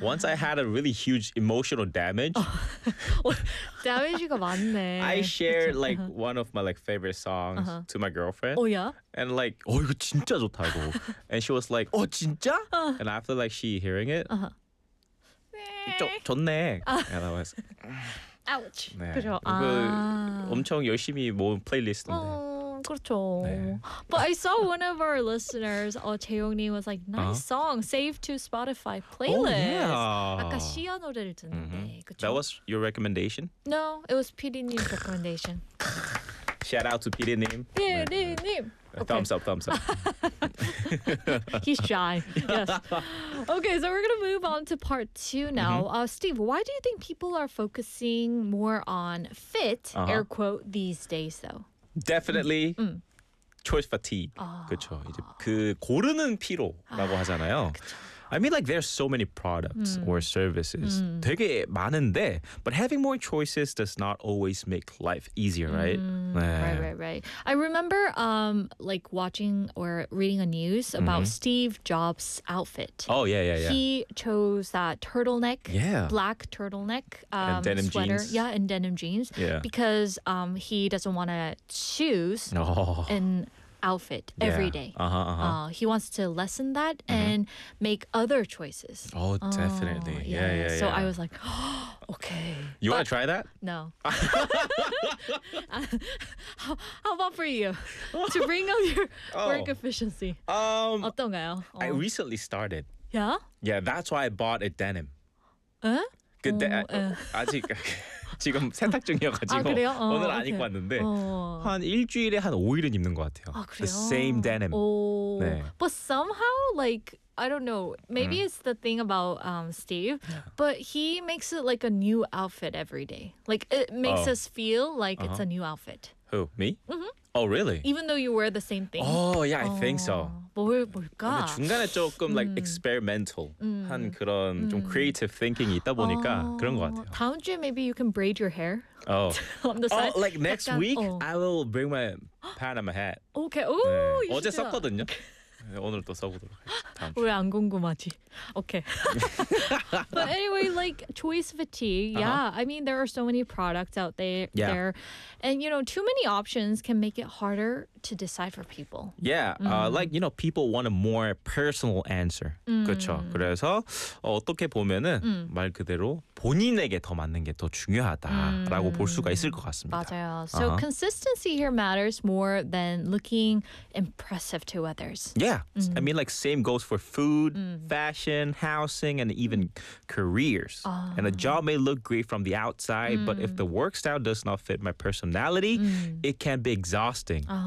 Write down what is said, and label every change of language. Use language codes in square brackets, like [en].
[en] Once I had a really huge emotional damage. [ko] Damage가 많네. [en] I shared like one of my like favorite songs uh-huh. to my girlfriend. Oh yeah. And like, oh, [ko] 이거 진짜 좋다고. [en] And she was like, oh, [ko] 진짜? [en] And after like she hearing it, uh-huh. [ko] 좋네. [en] And I was. Ouch. [ko] 네. 그렇죠. 아. 그 엄청 열심히 모은 플레이리스트인데. 그렇죠. 네. [en] But I saw one of our listeners, 채용님 was like, nice song, save to Spotify playlist. Oh, yeah. [ko] 아까 시아 노래를 듣는데, mm-hmm. 그렇죠? [en] That was your recommendation? No, it was PD님's recommendation. Shout out to PD님. PD님. Okay. Thumbs up, thumbs up. He's shy. Yes. Okay, so we're going to move on to part two now. Mm-hmm. Steve, why do you think people are focusing more on fit, air quote, these days though? Definitely choice fatigue. [ko] 그쵸. 이제 그 고르는 피로라고 하잖아요. 그쵸. [en] I mean, like, there's so many products or services. [ko] 되게 많은데, [en] but having more choices does not always make life easier, right? [ko] 네. [en] Right, right, right. I remember, like, watching or reading a news about Steve Jobs' outfit. Oh, yeah, yeah, yeah. He chose that turtleneck, black turtleneck and denim sweater. Jeans. Yeah, and denim jeans. Yeah. Because he doesn't want to choose an outfit every day. Uh-huh, He wants to lessen that and make other choices. Oh, definitely. Oh, yeah, yeah, yeah. So yeah. I was like, okay. You want to try that? No. how about for you? To bring up your work efficiency. [ko] 어떤가요? [en] I recently started. Yeah? Yeah, that's why I bought a denim. Huh? Good day. [ko] 아직 지금 세탁 중이어가지고 아, 오늘 안 입고 왔는데 한 일주일에 한 5일은 입는 것 같아요. 아, 그래요? [en] The same denim. [ko] 오, 네. [en] But somehow, like, I don't know. Maybe it's the thing about Steve, but he makes it like a new outfit every day. Like, it makes us feel like it's a new outfit. Who? Me? Mm-hmm. Oh, really? Even though you wear the same thing. Oh, yeah, I think so. [ko] 뭘까? 근데 중간에 조금 [en] like experimental [ko] 한 그런 좀 [en] creative thinking [ko] 이 있다 보니까 그런 것 같아요. 다음 주에 [en] maybe you can braid your hair on the side. Oh, like next [ko] 약간, [en] week I will bring my Panama hat. Okay. Ooh, [ko] 네. 어제 썼거든요. 오늘 또 써보도록 하겠습니다. 왜 안 궁금하지? [en] Okay. But anyway, like choice fatigue. Yeah, I mean there are so many products out there. Yeah. There, and you know, too many options can make it harder to decide for people. Yeah, like you know, people want a more personal answer. [ko] 그렇죠. 그래서 어떻게 보면은 말 그대로 본인에게 더 맞는 게 더 중요하다라고 볼 수가 있을 것 같습니다. 맞아요. [en] So consistency here matters more than looking impressive to others. Yeah, I mean like same goes for food, fashion, housing, and even careers. And a job may look great from the outside, but if the work style does not fit my personality, it can be exhausting.